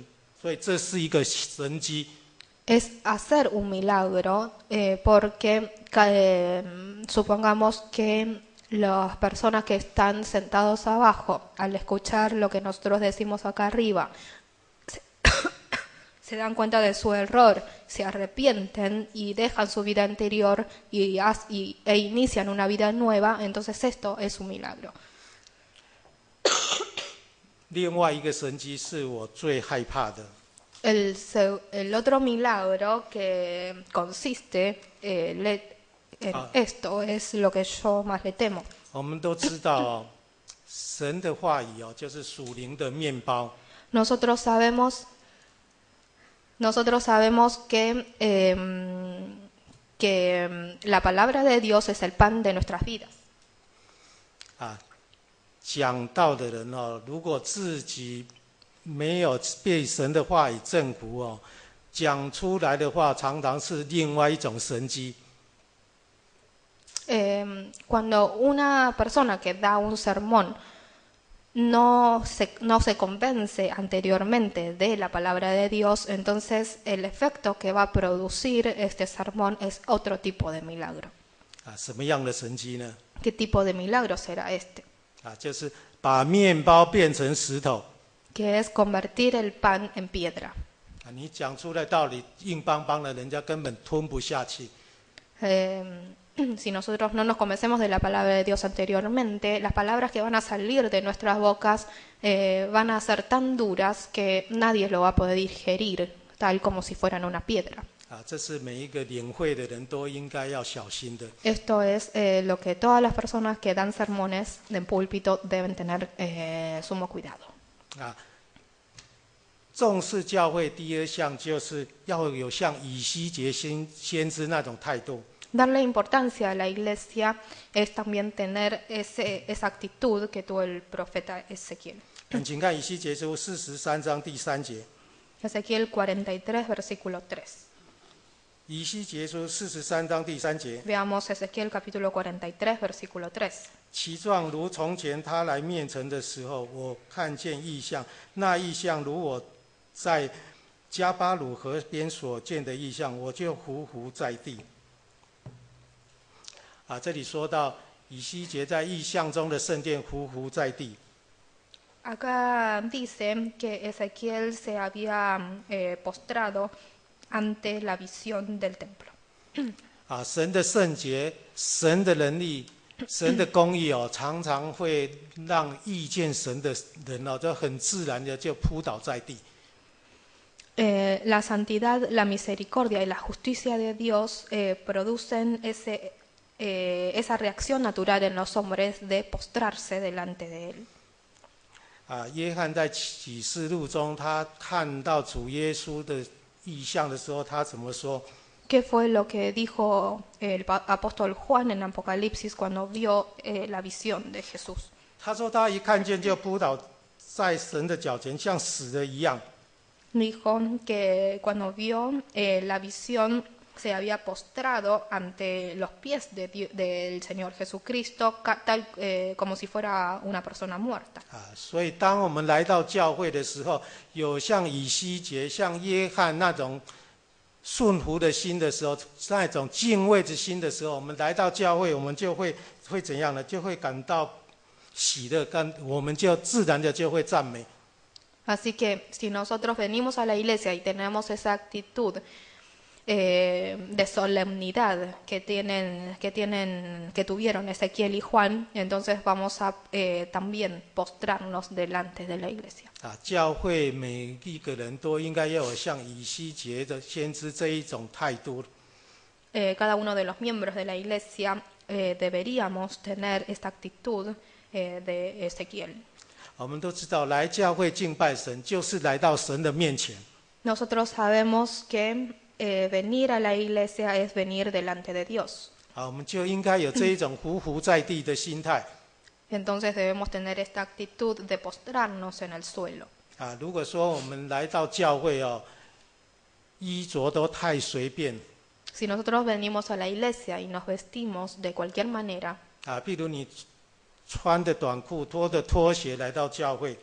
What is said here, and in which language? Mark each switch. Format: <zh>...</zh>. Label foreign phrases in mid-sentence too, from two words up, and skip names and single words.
<zh>所以这是一个神迹。</zh> <es>Es hacer un milagro porque supongamos que las personas que están sentados abajo, al escuchar lo que nosotros decimos acá arriba, se dan cuenta de su error, se arrepienten y dejan su vida anterior e inician una vida nueva, entonces esto es un milagro.</es> <zh>另外一个神迹是我最害怕的，</zh> <es>El otro milagro que consiste en esto es lo que yo más le temo.</es> <zh>我们都知道哦，神的话语哦，就是属灵的面包。</zh> <es>Nosotros sabemos que la palabra de Dios es el pan de nuestras vidas.</es> <zh>啊，讲道的人哦，如果自己没有被神的话语征服哦，讲出来的话常常是另外一种神迹。</zh> <es>Cuando una persona que da un sermón no se convence anteriormente de la palabra de Dios, entonces el efecto que va a producir este sermón es otro tipo de milagro.</es> <zh>啊，什么样的神迹呢？</zh> <es>¿Qué tipo de milagro será este?</es> <zh>啊，就是把面包变成石头。</zh> <es>Que es convertir el pan en piedra.</es> <zh>啊，你讲出来道理硬邦邦的，人家根本吞不下去。</zh> <es>Si nosotros no nos convencemos de la palabra de Dios anteriormente, las palabras que van a salir de nuestras bocas van a ser tan duras que nadie lo va a poder digerir, tal como si fueran una piedra.</es> <zh>啊，这是每一个领会的人都应该要小心的。</zh> <es>Esto es lo que todas las personas que dan sermones en púlpito deben tener sumo cuidado.</es> <zh>啊，重视教会第二项就是要有像以西结先知那种态度。</zh> <es>Darle importancia a la iglesia es también tener esa actitud que tuvo el profeta Ezequiel.</es> <zh>请看以西结书43章第3节。</zh> <es>Ezequiel 43, versículo 3.</es> <zh>以西结书43章第3节。</zh> <es>Veamos Ezequiel capítulo 43, versículo 3.</es> <zh>其状如从前他来面城的时候，我看见异象，那异象如我在加巴鲁河边所见的异象，我就匍匐在地。啊，这里说到以西结在异象中的圣殿匍匐在地。</zh> <es>Acá dice que Ezequiel se había postrado ante la visión del templo.</es> <zh>啊，神的圣洁、神的能力、神的公义哦，常常会让意见神的人哦，就很自然的就扑倒在地。</zh> <es>La santidad, la misericordia y la justicia de Dios producen esa reacción natural en los hombres de postrarse delante de Él.</es> <zh>啊，约翰在启示录中，他看到主耶稣的异象的时候，他怎么说？</zh> <es>¿Qué fue lo que dijo el apóstol Juan en Apocalipsis cuando vio la visión de Jesús?</es> <zh>他说他一看见就扑倒在神的脚前，像死了一样。</zh> <es>Dijo que cuando vio la visión se había postrado ante los pies del Señor Jesucristo, tal como si fuera una persona muerta.</es> <zh>啊，所以当我们来到教会的时候，有像以西结、像约翰那种顺服的心的时候，那种敬畏之心的时候，我们来到教会，我们就会怎样呢？就会感到喜乐，我们就自然的就会赞美。</zh> <es>Así que si nosotros venimos a la iglesia y tenemos esa actitud de solemnidad que tuvieron Ezequiel y Juan, entonces vamos a también postrarnos delante de la iglesia.</es> <zh>啊，教会每一个人都应该要有像以西结的先知这一种态度。</zh> <es>Cada uno de los miembros de la iglesia deberíamos tener esta actitud de Ezequiel.</es> <zh>我们都知道，来教会敬拜神，就是来到神的面前。</zh> <es>Nosotros sabemos que venir a la iglesia es venir delante de Dios.</es> <zh>啊，我们就应该有这一种匍匐在地的心态。</zh> <es>Entonces debemos tener esta actitud de postrarnos en el suelo.</es> <zh>啊，如果说我们来到教会哦，衣着都太随便。</zh> <es>Si nosotros venimos a la iglesia y nos vestimos de cualquier manera,</es> <zh>啊，譬如你穿的短裤、拖的拖鞋来到教会，</zh>